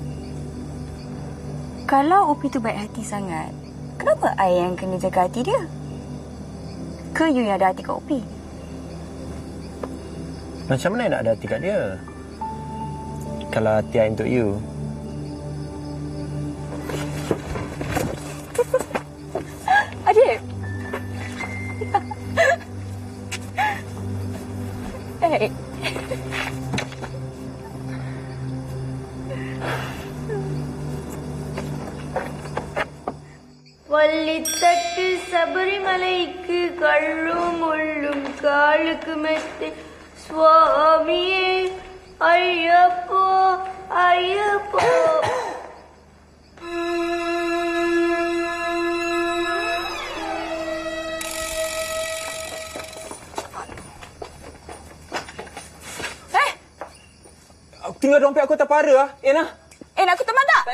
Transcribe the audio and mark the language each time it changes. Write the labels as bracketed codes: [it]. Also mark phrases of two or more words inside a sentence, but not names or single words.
[ms] Kalau Opi tu baik hati sangat, kenapa I yang kena jaga hati dia? Ke you yang ada hati kat Opi? Macam mana I nak ada hati kat dia? Kalau hati I untuk you. Adik! Hey! [ta] வள்ளித்தட்டு சபரிமலைக்கு கள்ளும் முள்ளும் காலுக்கு மெத்தை சுவாமியே ஐயப்போ ஐயப்போ. [ms] Tinggal dompet aku terpara lah. Nak? Nak aku teman tak?